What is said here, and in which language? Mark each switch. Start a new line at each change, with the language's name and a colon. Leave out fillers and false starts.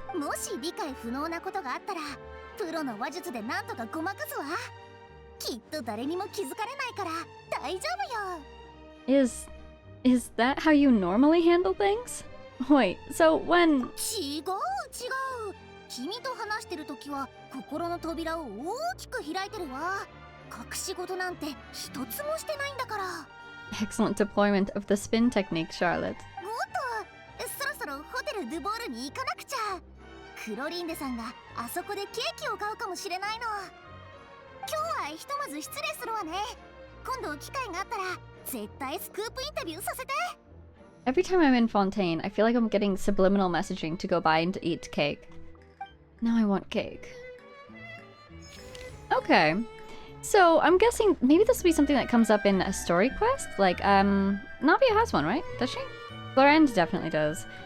Japanese: もし理解不能なことがあったら、プロの話術でなんとかごまかすわ。きっと誰にも気づかれないから大丈夫よ。
English: Is that how you normally handle things? Wait, so when...
Japanese: 違う。君と話してるときは心の扉を大きく開いてるわ。隠し事なんて一つもしてないんだから。
English: Excellent deployment of the spin technique, Charlotte.
Japanese: おっと、そろそろホテルドゥボールに行かなくちゃ。クロリンデさんがあそこでケーキを買うかもしれないの。今日はひとまず失礼するわね。今度機会があったら絶対スクープインタビューさせて。
English: Every time I'm in Fontaine, I feel like I'm getting subliminal messaging to go buy and eat cake. Now I want cake. Okay. So, I'm guessing maybe this will be something that comes up in a story quest? Like, Navia has one, right? Does she? Florend definitely does.